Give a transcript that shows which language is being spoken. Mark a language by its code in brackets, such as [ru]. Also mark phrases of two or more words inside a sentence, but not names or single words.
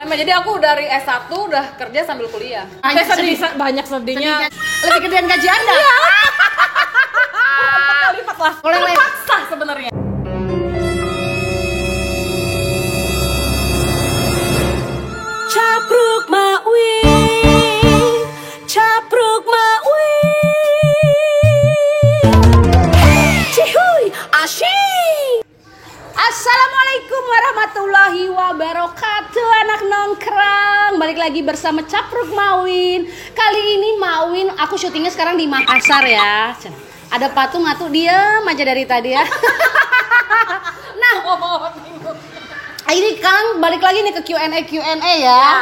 [id] Palembang. Jadi aku dari S1 udah kerja sambil kuliah. Banyak sedihnya. Lebih gedean gaji Anda. Lipat lah. Terpaksa sebenarnya. Capruk Mawi. Capruk Mawi. Cihuy, asyik. [ar] Assalamualaikum warahmatullahi wabarakatuh. [id] Anak nongkrong, balik lagi bersama Capruk Mawin. Kali ini Mawin, aku syutingnya sekarang di Makassar ya. Ada patung atuh diam aja dari tadi ya. Nah, ini Kang balik lagi nih ke Q&A ya.